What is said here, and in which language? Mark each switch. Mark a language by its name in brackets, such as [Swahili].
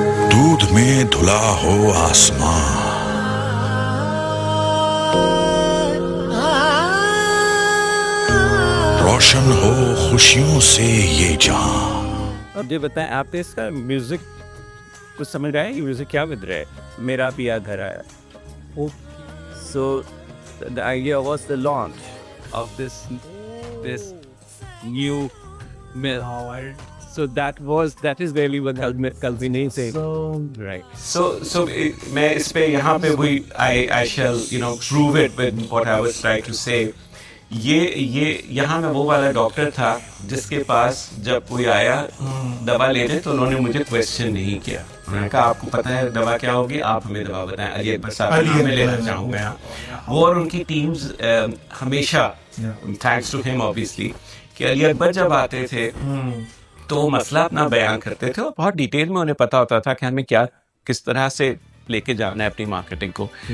[Hindi] दूध में धुला हो आसमां, रोशन हो खुशियों से ये जहां। अब ये बताएं, आप इसका म्यूजिक कुछ समझ रहा है? ये म्यूजिक क्या बज रहा है? मेरा पिया घर आया। [English] So the idea was the launch of this new mill. So that is really what culminated. Right. So [Hindi] मैं इस पे यहाँ पे वही [English] I shall prove it with what I was trying to say. [Hindi] ये यहाँ में वो वाला डॉक्टर था जिसके पास जब कोई आया दवा लेने तो उन्होंने मुझे क्वेश्चन नहीं किया। उन्होंने कहा आपको पता है दवा क्या होगी, आप हमें दवा बताएं, अली अकबर साहब मैं लेना चाहूँगा। वो और उनकी टीम्स हमेशा थैंक्स टू हिम ऑब्वियसली कि अली अकबर जब आते थे तो वो मसला अपना बयान करते थे और बहुत डिटेल में उन्हें पता होता था कि हमें क्या किस तरह से लेके जाना है अपनी मार्केटिंग को।